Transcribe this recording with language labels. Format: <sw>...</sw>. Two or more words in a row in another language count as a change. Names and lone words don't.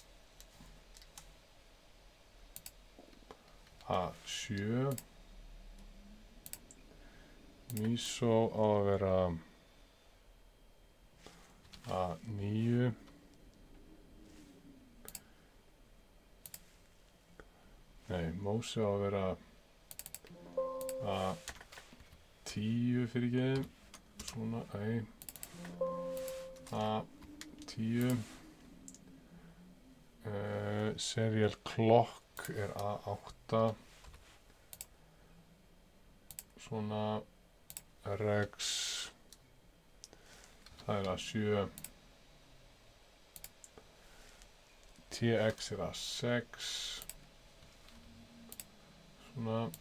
<is>A7 Miso á að vera A9 nei, Mosi á að vera A10 fyrir ekki svona, nei A10</is> <en>serial clock</en> <is>er A8 svona RX það er A7 TX er A6 svona</is>